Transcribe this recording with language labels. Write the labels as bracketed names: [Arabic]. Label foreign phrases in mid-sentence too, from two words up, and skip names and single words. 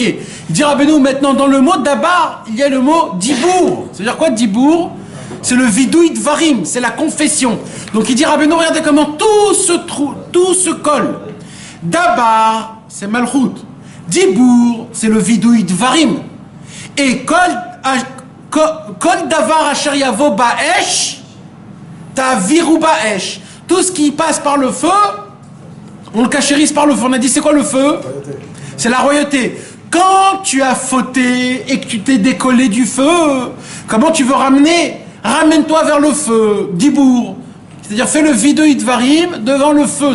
[French] Il dit Rabbeinu, maintenant dans le mot Dabar, il y a le mot Dibour. C'est-à-dire quoi Dibour? C'est le [Hebrew] וידוי דברים, [French] c'est la confession. Donc il dit Rabbeinu, regardez comment tout se colle. Dabar, c'est Malchut. Dibour, c'est le [Hebrew] וידוי דברים. וכל דבר אשר יבא באש, תעבירו באש. [French] Tout ce qui passe par le feu, on le cachérise par le feu. On a dit c'est quoi le feu? C'est la royauté. Quand tu as fauté et que tu t'es décollé du feu, comment tu veux ramener? Ramène-toi vers le feu, Dibour. C'est-à-dire fais le [Hebrew] וידוי דברים [French] devant le feu.